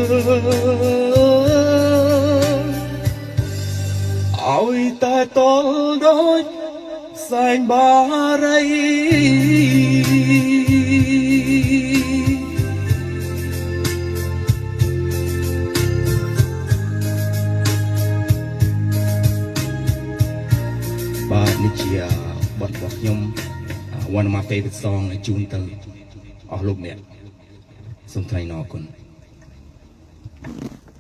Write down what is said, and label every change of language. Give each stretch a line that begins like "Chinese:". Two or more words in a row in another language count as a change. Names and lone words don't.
Khmer: ឲ្យតែតល់ដូចសែងបារី បាទនេះជាបទរបស់ខ្ញុំ
English: one of my favorite song
Khmer: ជូនទៅអស់លោកអ្នកសូមថ្លែងអរគុណ